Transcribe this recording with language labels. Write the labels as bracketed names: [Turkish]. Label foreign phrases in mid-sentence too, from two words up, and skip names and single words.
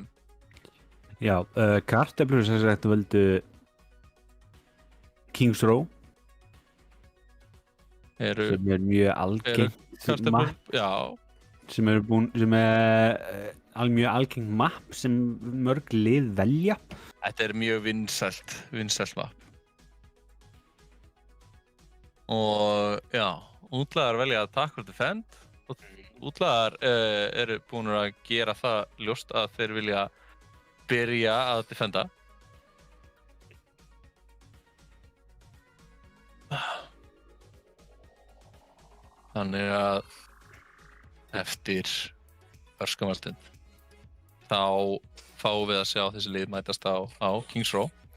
[Icelandic] Já, kartöflur sem sagt völdu Kings Row sem er mjög algengt mapp, sem er mjög algengt mapp sem mörg lið velja. Þetta er mjög vinsælt mapp. Og já, útlagar velja [English] attack or defend [Icelandic] og útlagar eru búin að gera það ljóst að þeir vilja byrja að defenda. Þannig að eftir örskamastund þá fáum við að sjá þessi lið mætast á Kings Row.